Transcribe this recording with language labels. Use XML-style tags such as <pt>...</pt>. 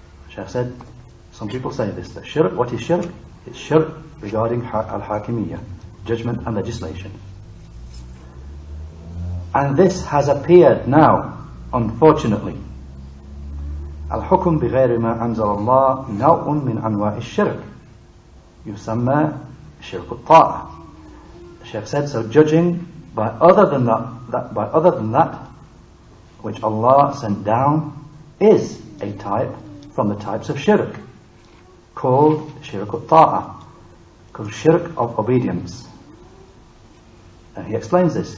<en>Shaykh said, some people say this, that shirk, what is shirk? It's shirk regarding al-hakimiyyah, judgment and legislation. And this has appeared now, unfortunately.</en> <ar>الحكم بغير ما أنزل الله نوع من أنواع الشرك يسمى شرك الطاعة.</ar> <en>The Shaykh said, so judging by other than that which Allah sent down is a type from the types of shirk, called shirk al-ta'ah, called shirk of obedience. And he explains this.</en>